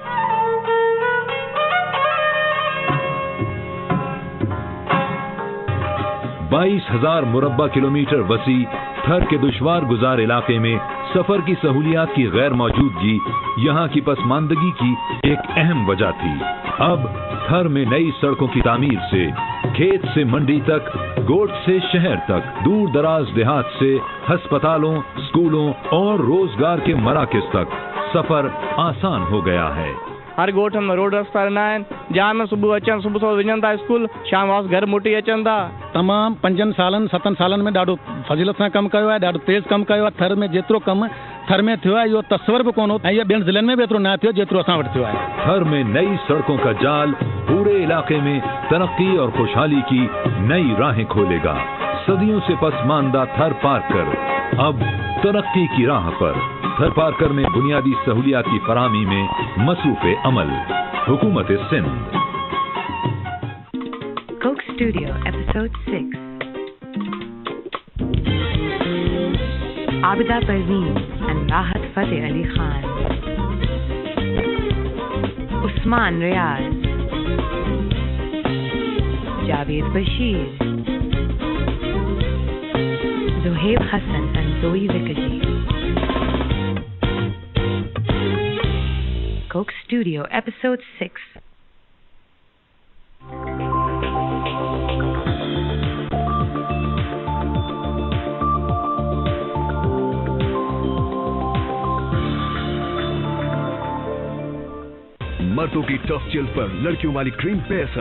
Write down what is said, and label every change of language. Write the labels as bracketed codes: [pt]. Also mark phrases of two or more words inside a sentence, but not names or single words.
[ur] بائیس 22,000 مربع کلومیٹر وسیع تھر کے دشوار گزار علاقے میں سفر کی سہولیات کی غیر موجودگی یہاں کی پسماندگی کی ایک اہم وجہ تھی. اب تھر میں نئی سڑکوں کی تعمیر سے کھیت سے منڈی تک، گوٹ سے شہر تک، دور دراز دیہات سے اسپتالوں، اسکولوں اور روزگار کے مراکز تک سفر آسان ہو گیا ہے. [sd] हर गोठ में रोड रस्ता आहिनि, जहाँ में सुबह अचनि, सुबह सो वञनि था स्कूल, शाम वापस घर मोटी अचनि था। तमाम 5 सालनि 7 सालनि में ॾाढो फज़ीलत सां कमु कयो आहे, ॾाढो तेज़ कमु कयो आहे। थर में जेतिरो कमु थर में थियो आहे इहो तस्वर बि कोन हो, ऐं ॿियनि ज़िलनि में बि एतिरो न थियो जेतिरो असां वटि थियो आहे। [ur] تھر میں نئی سڑکوں کا جال پورے علاقے میں ترقی اور خوشحالی کی نئی راہیں کھولے گا. صدیوں سے پسماندہ تھر پارکر اب ترقی کی راہ پر. تھر پارکر میں بنیادی سہولیات کی فراہمی میں مصروفِ عمل. حکومت سندھ. [en] Coke Studio, Episode 6. Abida Parveen and Rahat Fateh Ali Khan. Usman Riaz. Javed Bashir. Zohaib Hassan and Zoe Zikaji. Coke Studio, Episode 6. [ur] مردوں کی ٹف چل پر لڑکیوں والی کریم بہتر.